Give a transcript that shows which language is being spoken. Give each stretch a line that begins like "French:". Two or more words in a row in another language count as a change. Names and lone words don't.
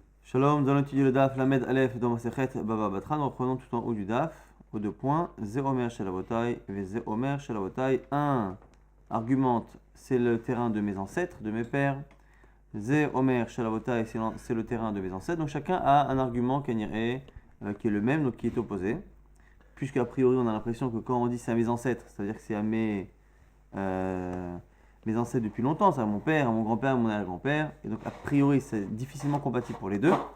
French: Shalom, nous allons étudier le daf Lamed Aleph dans Masechet Baba Batra. Nous reprenons tout en haut du daf, aux deux points.
Hebrew: זה אומר של אבותי, וזה אומר של אבותי.
French: 1 argumente, c'est le terrain de mes ancêtres, de mes pères.
Hebrew: זה אומר של אבותי,
French: c'est le terrain de mes ancêtres. Donc chacun a un argument qui est le même, donc qui est opposé. Puisqu'a priori, on a l'impression que quand on dit c'est à mes ancêtres, c'est-à-dire que c'est à mes ancêtres depuis longtemps, c'est à mon père, à mon grand-père, à mon arrière-grand-père, et donc a priori c'est difficilement compatible pour les deux.